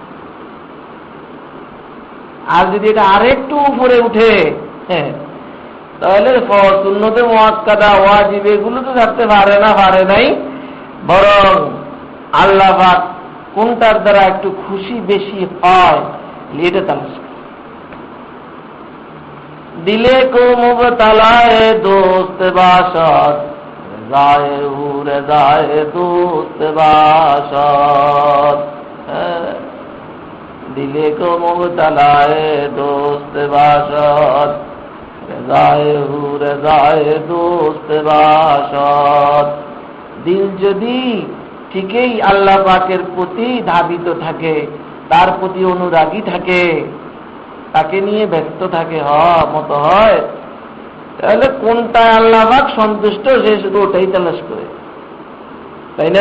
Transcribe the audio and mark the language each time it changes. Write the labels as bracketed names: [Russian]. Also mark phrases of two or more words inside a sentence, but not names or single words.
[Bangla] আর যদি এটা আরেকটু উপরে উঠে, তাহলে সুন্নতে মুআক্কাদা ওয়াজিব এগুলো তো ছাড়তে পারে না, পারে নাই, বরং আল্লাহ পাক কোনটার দ্বারা একটু খুশি বেশি হয় এটা তালাশ। [Persian] دلی که مبتلای دوست باشد، رضای او رضای دوست باشد. دلی که مبتلای دوست باشد، رضای او رضای دوست باشد. [Bangla] দিল যদি ঠিকই আল্লাহ পাকের প্রতি ধাবিত থাকে, তার প্রতি অনুরাগী থাকে, তাকে নিয়ে ব্যস্ত থাকে, মতো হয়, তাহলে কোনটা আল্লাহ পাক সন্তুষ্ট সে শুধু ওটাই তালাশ করে, তাই না?